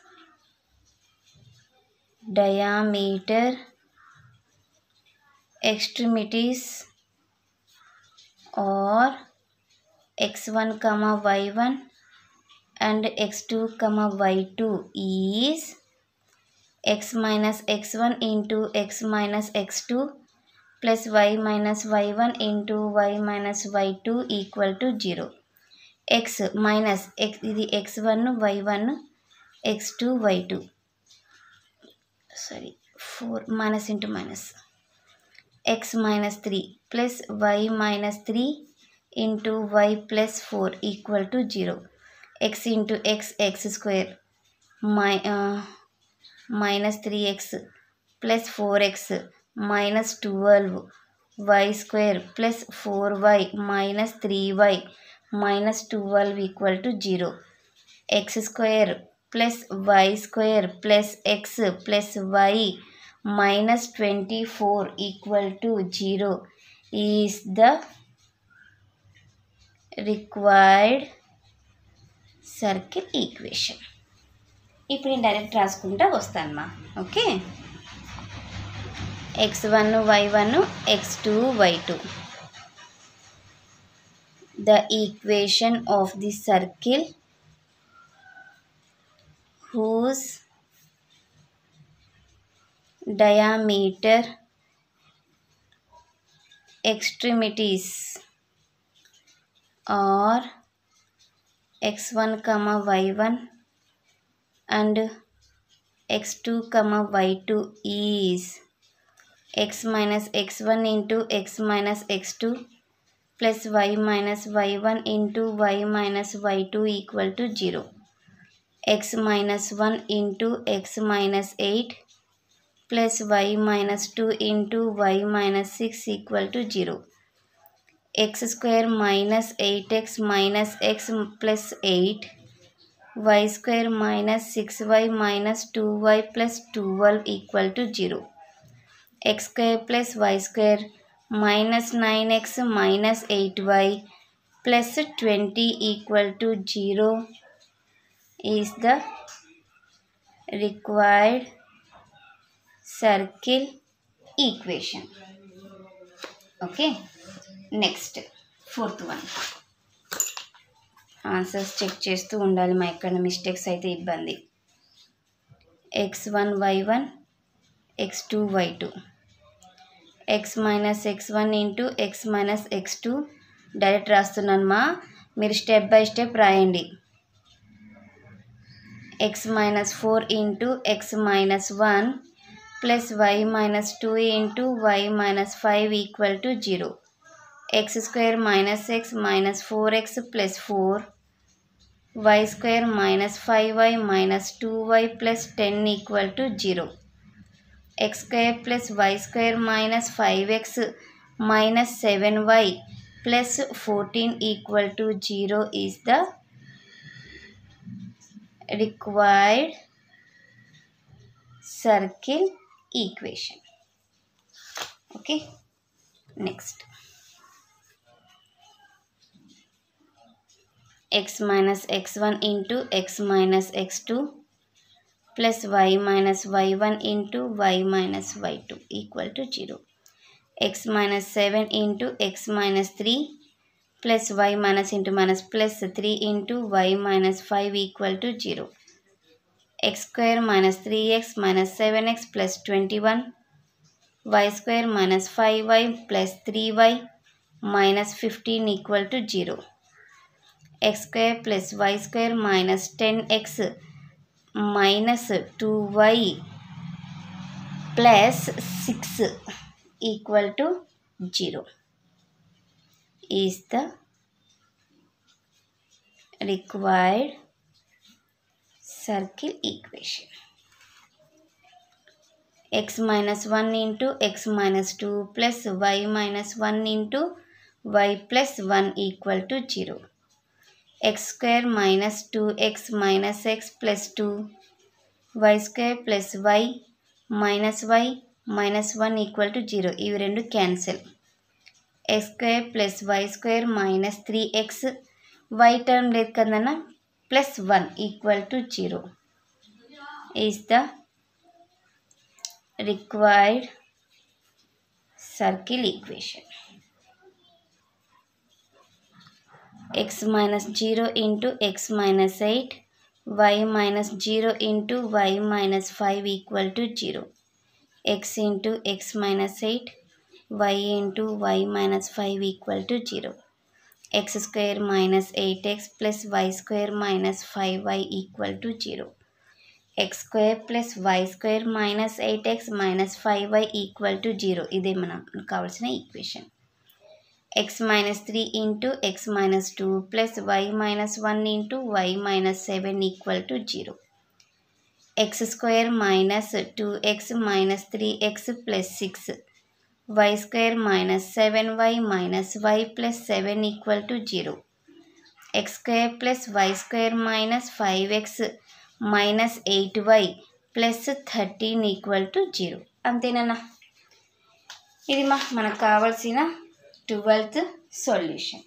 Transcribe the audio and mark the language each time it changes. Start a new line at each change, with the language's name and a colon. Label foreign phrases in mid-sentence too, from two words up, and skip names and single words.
English: diameter extremities are x1, y1 and x2, y2 is x minus x1 into x minus x2 plus y minus y1 into y minus y2 equal to 0. x minus x ఇది x1 y1 x2 y2 4 minus into minus x minus 3 plus y minus 3 into y plus 4 equal to 0. x into x x square minus 3x plus 4x minus 12 y square plus 4y minus 3y minus 12 equal to 0. x square plus y square plus x plus y minus 24 equal to 0 is the required circle equation.
Telugu: ఇప్పుడు నేను డైరెక్ట్ రాసుకుంటా వస్తానమ్మా. ఓకే,
English: x1 y1 x2 y2. The equation of the circle whose diameter extremities are x1 y1 and x2 y2 is x minus x1 into x minus x2 plus y minus y1 into y minus y2 equal to 0. X minus 1 into x minus 8 plus y minus 2 into y minus 6 equal to 0. X square minus 8x minus x plus 8, y square minus 6y minus 2y plus 12 equal to 0. X square plus y square minus 9x minus 8y plus 20 equal to 0 is the required circle equation. Okay, next fourth one. answers check
Telugu: చేస్తూ ఉండాలి, మా ఎక్కడ మిస్టేక్స్ అయితే ఇబ్బంది.
English: x1 y1 x2 y2 x minus x1 into x minus x2
Telugu: డైరెక్ట్ రాస్తున్నాను మా, మీరు
English: step by step
Telugu: రాయండి.
English: x minus 4 into x minus 1 plus y minus 2 into y minus 5 equal to 0. x square minus x minus 4x plus 4, y square minus 5y minus 2y plus 10 equal to 0. x square plus y square minus 5x minus 7y plus 14 equal to 0 is the required circle equation. Okay, next x minus x1 into x minus x2 plus y minus y1 into y minus y2 equal to 0. x minus 7 into x minus 3 plus y minus into minus plus 3 into y minus 5 equal to 0. x square minus 3x minus 7x plus 21, y square minus 5y plus 3y minus 15 equal to 0. x square plus y square minus 10x minus 2y plus 6 equal to 0 is the required circle equation. x minus 1 into x minus 2 plus y minus 1 into y plus 1 equal to 0. x square minus 2x minus x plus 2, y square plus y minus y minus 1 equal to 0.
Telugu: ఇవి రెండు క్యాన్సిల్.
English: x square plus y square minus 3x, y టర్మ్
Telugu: లేదు కదన్నా,
English: plus 1 equal to 0 is the required circle equation. x minus 0 into x minus 8, y minus 0 into y minus 5 equal to 0. x into x minus 8, y into y minus 5 equal to 0. x square minus 8x plus y square minus 5y equal to 0. x square plus y square minus 8x minus 5y equal to 0.
Telugu: ఇదే మనకు కావాల్సిన ఈక్వేషన్.
English: x minus 3 into x minus 2 plus y minus 1 into y minus 7 equal to 0. x square minus 2x minus 3x plus 6, y square minus 7y minus y plus 7 equal to 0. x square plus y square minus 5x minus 8y plus 13 equal to 0.
Telugu: అంతేనా? ఇది మనకు కావాల్సిన 12th సొల్యూషన్.